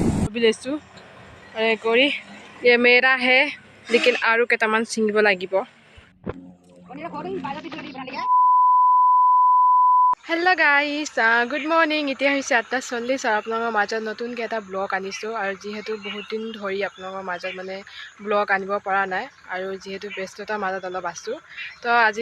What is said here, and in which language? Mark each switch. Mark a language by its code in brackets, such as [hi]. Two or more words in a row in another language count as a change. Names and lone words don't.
[as] লৈছোঁ কৰি [hi] ये मेरा है लेकिन [as] আৰু কেইটামান ছিঙিব লাগিব [en] hello guys good morning [as] এতিয়া হৈছে 8:40 আৰু আপোনালোকৰ মাজত নতুনকৈ এটা ব্লগ আনিছোঁ আৰু যিহেতু বহুত দিন ধৰি আপোনালোকৰ মাজত মানে ব্লগ আনিব পৰা নাই আৰু যিহেতু ব্যস্ততাৰ মাজত অলপ আছোঁ তো আজি